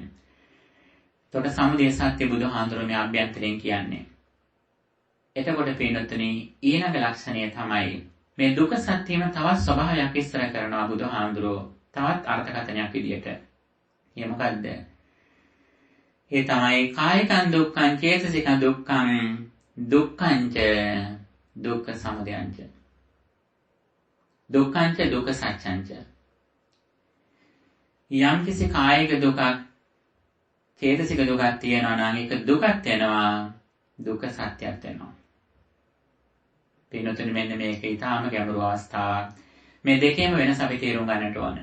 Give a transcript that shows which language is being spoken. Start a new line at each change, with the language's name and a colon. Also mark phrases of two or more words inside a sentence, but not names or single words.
Sinhala: එතකොට සමුදය සත්‍ය බුදුහාඳුර මේ අභ්‍යන්තරයෙන් කියන්නේ. එතකොට පින්නතුනි ඊළඟ ලක්ෂණය තමයි මේ දුක සත්‍යෙම තවත් ස්වභාවයක් විස්තර කරනවා බුදුහාඳුරෝ තවත් අර්ථකථනයක් විදියට. ඒ මොකද්ද? ඒ තමයි
Pali: කායිකං දුක්ඛං චේතසිකං දුක්ඛං දුක්ඛංච දුක්ඛ සමුදයංච දුක්ඛංච දුක්ඛ සත්‍යංච.
Sinhala: යම් කිසි කායික දුකක් චේතසික දුකක් තියෙනවා නම් ඒක දුකක් වෙනවා දුක්ඛ සත්‍යයක් වෙනවා. පින්නතුනි මෙන්න මේක ඊටාම ගැඹුරු අවස්ථාවක්. මේ දෙකේම වෙනස අපි තේරුම් ගන්නට ඕන.